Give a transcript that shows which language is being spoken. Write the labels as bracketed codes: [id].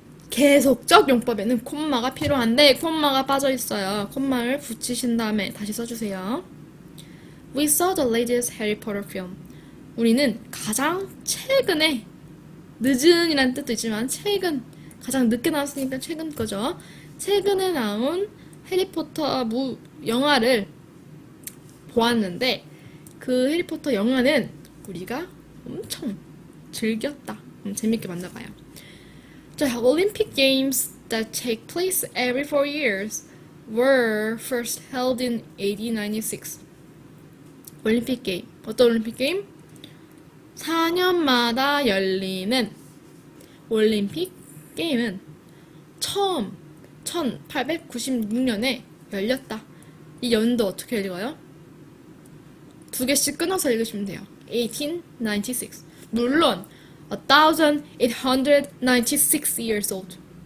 [ko] 계속적 용법에는 콤마가 필요한데 콤마가 빠져 있어요. 콤마를 붙이신 다음에 다시 써주세요. [en] We saw the latest Harry Potter film. [ko] 우리는 가장 최근에 늦은이란 뜻도 있지만 가장 늦게 나왔으니까 최근 거죠. 최근에 나온 해리포터 영화를 보았는데 그 해리포터 영화는 우리가 엄청 즐겼다. 재밌게 봤나봐요. 자, [en] Olympic Games that take place every 4 years were first held in 1896. [ko] 올림픽 게임. 어떤 올림픽 게임? 4년마다 열리는 올림픽 게임은 처음 1896년에 열렸다. 이 연도 어떻게 읽어요? 두 개씩 끊어서 읽으시면 돼요. 1896. 물론 [en] 1896 years old.